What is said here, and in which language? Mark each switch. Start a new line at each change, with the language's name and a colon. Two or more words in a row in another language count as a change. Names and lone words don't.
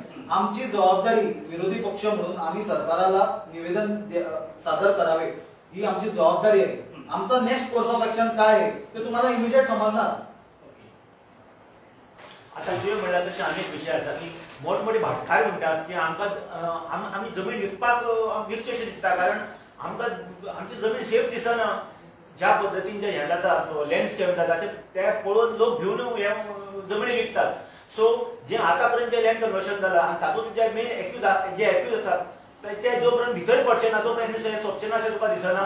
Marathi: आमची जबाबदारी विरोधी पक्ष म्हणून आम्ही सरकारला निवेदन सादर करावे, ही आमची जबाबदारी आहे. आमचा
English: next course of action
Marathi: काय आहे ते तुम्हाला इमिजिएट समजणार.
Konkani: आता जे म्हणला तसे अनेक विषय असतात की मोठमोठे भाटकार म्हणतात की आम्ही जमीन विकपाक विकचे अशें दिसता, कारण आमकां आमची जमीन सेफ दिसना. ज्या पद्धतीन जे हे जाता लँडस्केप जाता ते पळोवन लोक घेवन जमिनी विकतात. सो जे आतापर्यंत जे
English: land conversion
Konkani: जाला आनी तातूंत जे
English: main accused
Konkani: आसात ते जोपर्यंत भितर पडचे ना तोपर्यंत सोंपचे ना अशें तुका दिसना?